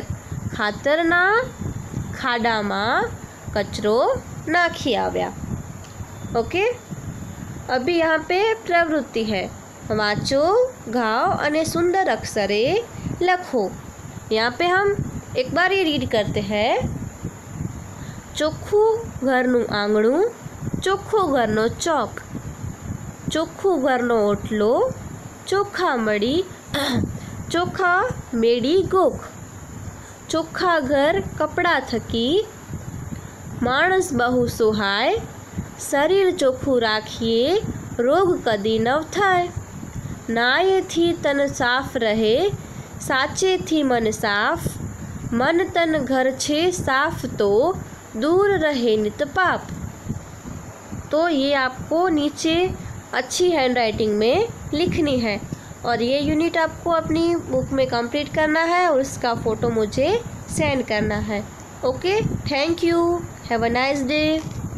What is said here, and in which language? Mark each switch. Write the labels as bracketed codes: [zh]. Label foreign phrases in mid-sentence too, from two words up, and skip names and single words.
[gu] ખાતર ના ખાડા માં કચરો નાખી આવ્યા। ओके। [hi] अभी यहाँ पे प्रवृत्ति है [gu] વાંચો, ગાઓ અને સુંદર અક્ષરે લખો। [hi] यहाँ पे हम एक बार ये रीड करते हैं। [gu] ચોખ્ખું ઘરનું આંગણું, ચોખ્ખો ઘરનો ચોક, ચોખ્ખું ઘરનો ઓટલો, ચોખા મડી ચોખા મેડી ગોખ, ચોખા ઘર કપડાં થકી, માણસ બહુ સોહાય, શરીર ચોખ્ખું રાખીએ રોગ કદી ન થાય, નાહ્યે થી તન સાફ રહે, સાચે થી મન સાફ, મન તન ઘર છે સાફ તો દૂર રહે નિત પાપ। [hi] तो ये आपको नीचे अच्छी हैंडराइटिंग में लिखनी है और ये यूनिट आपको अपनी बुक में कंप्लीट करना है और इसका फ़ोटो मुझे सेंड करना है। [en] OK, thank you, have a nice day.